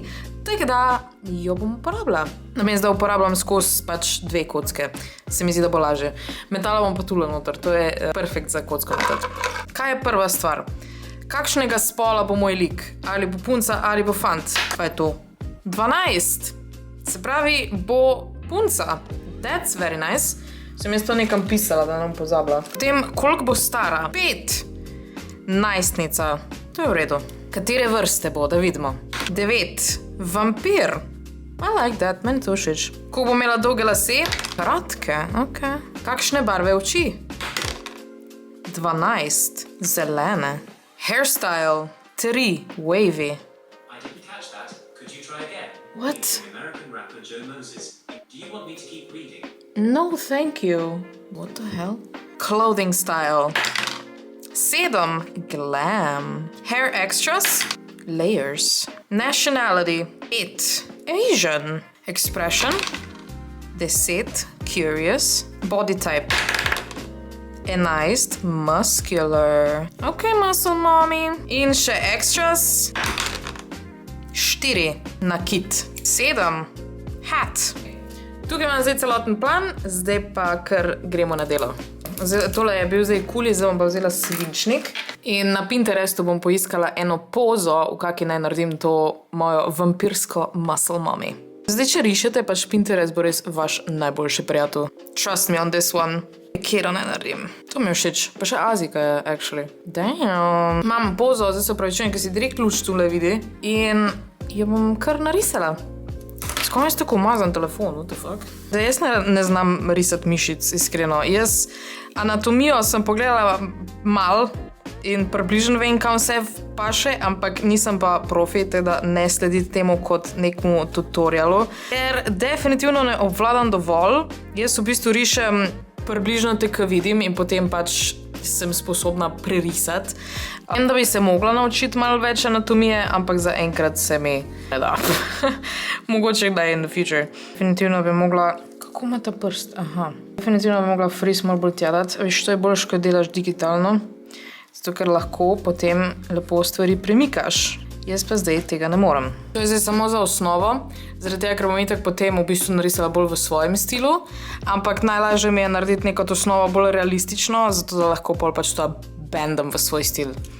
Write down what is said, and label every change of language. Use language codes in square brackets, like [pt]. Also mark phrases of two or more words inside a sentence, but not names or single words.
[sl] Tako da jo bom uporabila. Namesto da uporabljam skozi pač 2 kocke. Se mi zdi, da bo lažje. Metala bom pa tule noter. To je perfekt za kocko noter. Kaj je prva stvar? Kakšnega spola bo moj lik? Ali bo punca, ali bo fant? Pa je to. 12. Se pravi, bo punca. [en] That's very nice. [sl] Sem jaz to nekam pisala, da nam pozabila. Potem, koliko bo stara? 5. Najstnica. To je v redu. Katere vrste bo, da vidimo? 9. Vampir. [en] I like that, [sl] meni to všeč. Ko bo imela dolge lase? Kratke, ok. Kakšne barve oči? 12. Zelene. [en] Hairstyle. 3. Wavy. I didn't catch that. Could you try again? What? It's the American rapper Joe Moses. Do you want me to keep reading? No, thank you. What the hell? Clothing style. 7. Glam. Hair extras. Layers. Nationality. 8. Asian. Expression. Deceit. Curious. Body type. Enized. Muscular. Ok, muscle mommy. [sl] In še extras. 4. Nakit. 7. [en] Hat. [sl] Tukaj imam zdaj celoten plan, zdaj pa kar gremo na delo. Tole je bil zdaj kuli, zdaj bom pa vzela svinčnik in na Pinterestu bom poiskala eno pozo, v kaki naj naredim to mojo vampirsko [en] muscle mommy. [sl] Zdaj, če rišete, pač Pinterest bo res vaš najboljši prijatelj. [en] Trust me on this one. [sl] Kjero ne naredim. To mi je všeč. Pa še Azika je, [en] actually. Damn. [sl] Imam pozo, zdaj se opravičujem, ker si direkt luč tule vidi in jo bom kar narisala. Skoro je tako umazan telefon, [en] what the fuck? [sl] Zdaj, jaz ne znam risati mišic, iskreno. Jaz anatomijo sem pogledala mal in približno vem, kam vse paše, ampak nisem pa profi, teda ne slediti temu kot nekmu tutorialu. Ker definitivno ne obvladam dovolj. Jaz v bistvu rišem približno tako vidim in potem pač sem sposobna prerisati. Vem, da bi se mogla naučiti malo več anatomije, ampak zaenkrat se mi ne da. Mogoče kdaj [en] in the future. [sl] Definitivno bi mogla... Kako ima ta prst? Aha. Definitivno bi mogla fris malo bolj tjadati. Veš, to je boljš, ko delaš digitalno. Zato, ker lahko potem lepo stvari premikaš. Jaz pa zdaj tega ne morem. To je zdaj samo za osnovo, zaradi tega, ker bom itak potem v bistvu narisala bolj v svojem stilu, ampak najlažje mi je narediti neko osnovo bolj realistično, zato da lahko pol pač to bendam v svoj stil.